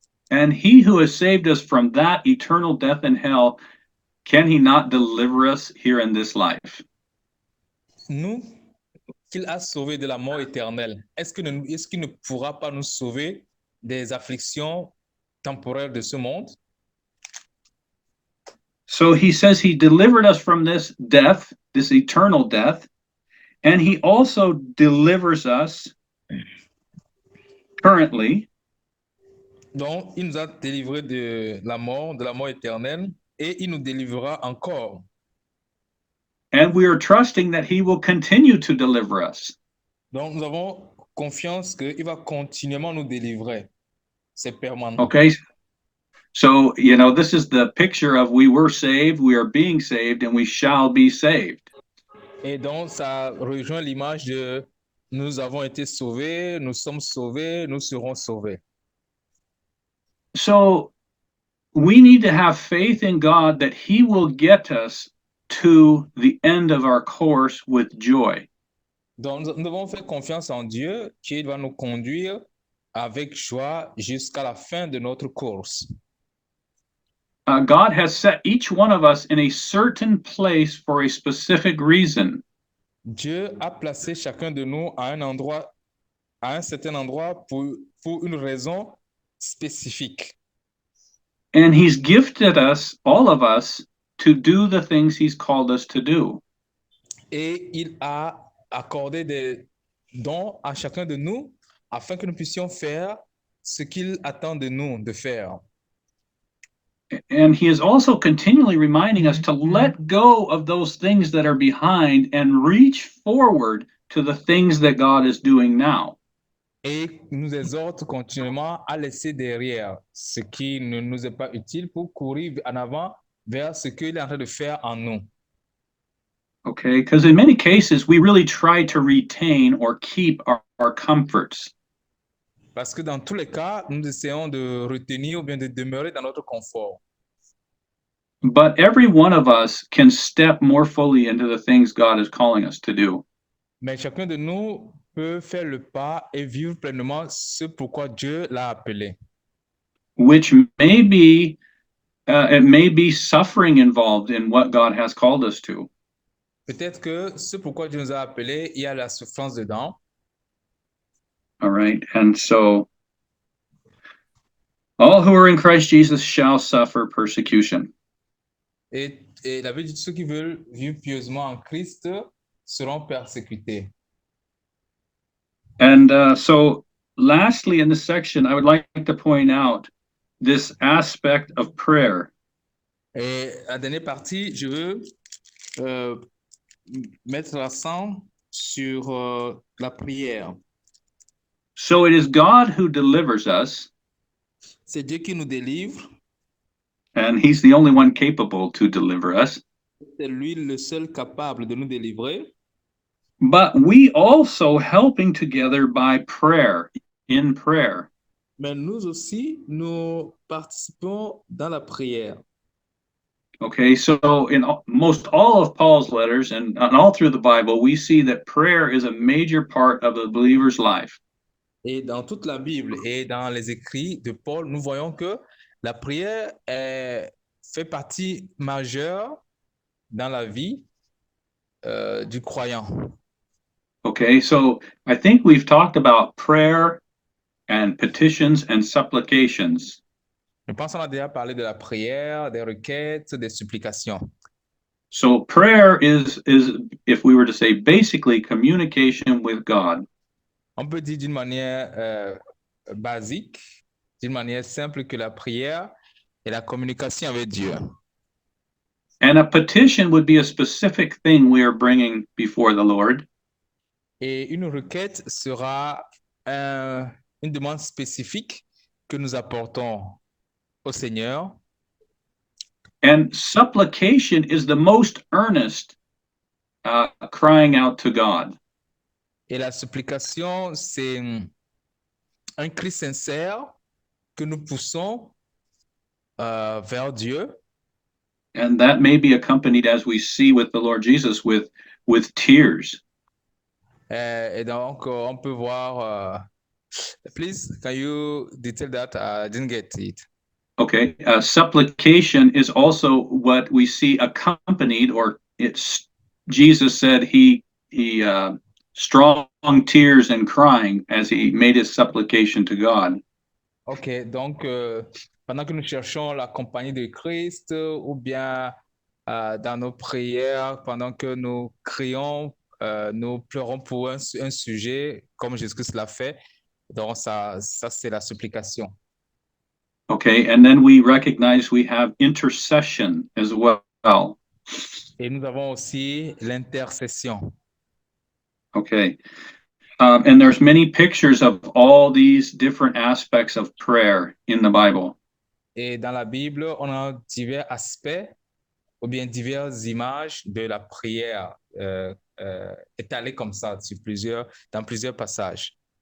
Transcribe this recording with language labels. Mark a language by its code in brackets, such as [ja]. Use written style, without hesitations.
[en] And he who has saved us from that eternal death in hell, can he not deliver us here in this life? [fr] Nous, qu'il a sauvés de la mort éternelle, est-ce qu'il ne pourra pas nous sauver des afflictions temporaires de ce monde? [en] So he says he delivered us from this death, this eternal death, and he also delivers us currently. [fr] Donc, il nous a délivrés de la mort éternelle, et il nous délivrera encore. [en] And we are trusting that he will continue to deliver us. [fr] Donc, nous avons confiance qu'il va continuellement nous délivrer. C'est permanent. [en] Okay. So, this is the picture of we were saved, we are being saved, and we shall be saved. [fr] Et donc, ça rejoint l'image de nous avons été sauvés, nous sommes sauvés, nous serons sauvés. [en] So, we need to have faith in God that he will get us to the end of our course with joy. [fr] Donc, nous devons faire confiance en Dieu qu'il va nous conduire avec joie jusqu'à la fin de notre course. [en] God has set each one of us in a certain place for a specific reason. [fr] Dieu a placé chacun de nous à un certain endroit pour une raison spécifique. [en] And he's gifted us, all of us, to do the things he's called us to do. [fr] Et il a accordé des dons à chacun de nous afin que nous puissions faire ce qu'il attend de nous de faire. [en] And he is also continually reminding us to let go of those things that are behind and reach forward to the things that God is doing now. [fr] Et nous exhorte continuellement à laisser derrière ce qui ne nous est pas utile pour courir en avant vers ce qu'il est en train de faire en nous. [en] Okay, because in many cases, we really try to retain or keep our comforts. [fr] Parce que dans tous les cas, nous essayons de retenir ou bien de demeurer dans notre confort. [en] But every one of us can step more fully into the things God is calling us to do. [fr] Mais chacun de nous peut faire le pas et vivre pleinement ce pourquoi Dieu l'a appelé. [en] Which may be, it may be suffering involved in what God has called us to. [fr] Peut-être que ce pourquoi Dieu nous a appelés, il y a la souffrance dedans. [en] All right, and so all who are in Christ Jesus shall suffer persecution. [fr] Et la Bible dit ceux qui veulent vivre pieusement en Christ seront persécutés. [en] And so lastly in this section, I would like to point out this aspect of prayer. [fr] Et la dernière partie, je veux mettre l'accent sur la prière. [en] So it is God who delivers us. [fr] C'est Dieu qui nous délivre. [en] And he's the only one capable to deliver us. [fr] C'est lui le seul capable de nous délivrer. [en] But we also helping together by prayer, in prayer. [fr] Mais nous aussi, nous participons dans la prière. [en] Okay, so in most all of Paul's letters and all through the Bible, we see that prayer is a major part of the believer's life. [fr] Et dans toute la Bible et dans les écrits de Paul, nous voyons que la prière fait partie majeure dans la vie du croyant. [en] Okay, so I think we've talked about prayer and petitions and supplications. [fr] Je pense qu'on a déjà parlé de la prière, des requêtes, des supplications. [en] So prayer is, if we were to say, basically communication with God. [fr] On peut dire d'une manière basique, d'une manière simple que la prière est la communication avec Dieu. [en] And a petition would be a specific thing we are bringing before the Lord. [fr] Et une requête sera une demande spécifique que nous apportons au Seigneur. [en] And supplication is the most earnest crying out to God. [fr] Et la supplication, c'est un cri sincère que nous poussons vers Dieu. [en] And that may be accompanied, as we see with the Lord Jesus, with tears. [fr] Et donc, on peut voir. [en] Please, can you detail that? I didn't get it. Okay, supplication is also what we see accompanied, or it's Jesus said he strong tears and crying as he made his supplication to God. [fr] Ok, donc pendant que nous cherchons la compagnie de Christ ou bien dans nos prières, pendant que nous crions, nous pleurons pour un sujet, comme Jésus-Christ l'a fait, donc ça c'est la supplication. [en] Okay, and then we recognize we have intercession as well. [fr] Et nous avons aussi l'intercession. [en] Okay. And there's many pictures of all these different aspects of prayer in the Bible. [fr] Et dans la Bible, on a divers aspects ou bien diverses images de la prière étalées comme ça dans plusieurs passages.